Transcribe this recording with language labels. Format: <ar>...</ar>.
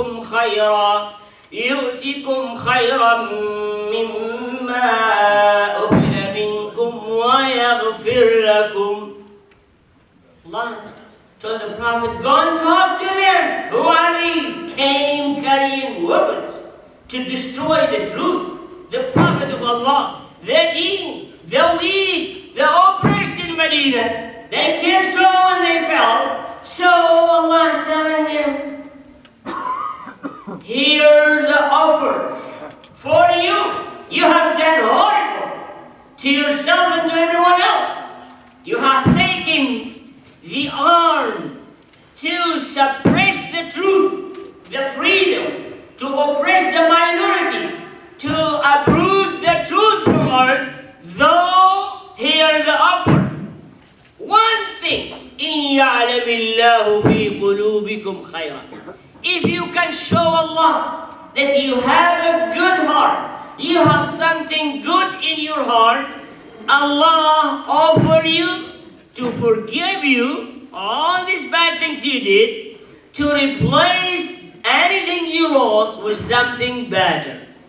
<ar>خيرا يؤتكم خيرا مما أخذ منكم ويغفر لكم.</ar> <en>Allah told the Prophet, go and talk to them. Who are these? Came carrying weapons to destroy the truth, the Prophet of Allah, the deen, the weak, the oppressed in Medina. They came so and they fell. So Allah telling them, here the offer for you. You have done horrible to yourself and to everyone else. You have taken the arm to suppress the truth, the freedom, to oppress the minorities, to uproot the truth from earth, though hear the offer. One thing,</en> <ar>إِن يَعْلَمِ اللَّهُ فِي قُلُوبِكُمْ خَيْرًا.</ar> <en>If you can show Allah that you have a good heart, you have something good in your heart, Allah offer you to forgive you all these bad things you did, to replace anything you lost with something better.</en>